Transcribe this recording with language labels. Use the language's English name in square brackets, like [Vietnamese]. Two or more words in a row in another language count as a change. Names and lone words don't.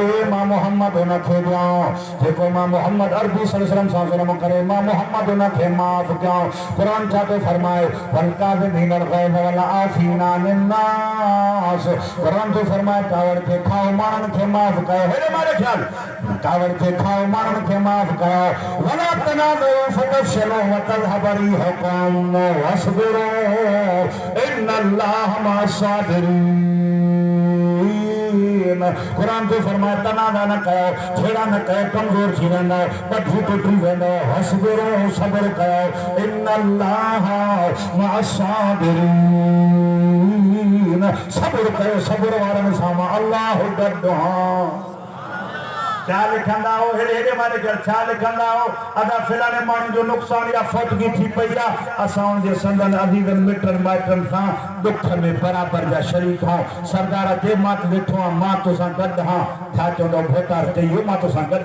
[Sindhi] मां मोहम्मद उन खे ॾियां जेको मां मोहम्मद अरबी [Arabic] صلى الله عليه وسلم [Sindhi] करे मां मोहम्मद उन खे माफ़ कयां क़ुरान छा थो फरमाए [Arabic] والكاظمين الغيظ والعافين الناس [Sindhi] क़ुरान थो फरमाए कावड़ खे खाओ माण्हुनि खे माफ़ कयो हेॾे मारे ख्याल कावड़ खे खाओ माण्हुनि खे माफ़ कयो [Arabic] ولا تنازعوا فتفشلوا وتذهب ريحكم واصبروا إن الله مع الصابرين [Sindhi] कुरान तो फरमाए तनाज़ा न कयो छेड़ा न कयो कमजोर थी वेंदो पठी टुटी वेंदो हसबिरो सब्र कयो [Arabic] إن الله مع الصابرين [Sindhi] सब्र कयो सब्र वारनि सां अल्लाह गॾु छा लिखंदा हो हेॾे मारे छा लिखंदा हो अदा फिलाने माण्हू जो नुक़सान या फौतगी थी पई आहे असां उनजे संदन अदीदन मिटनि माइटनि सां दुख में बराबरि जा शरीक आहियूं सरदार ते मां वेठो आहियां मां तोसां गॾु आहियां छा चवंदो भोतार चई मां तोसां गॾु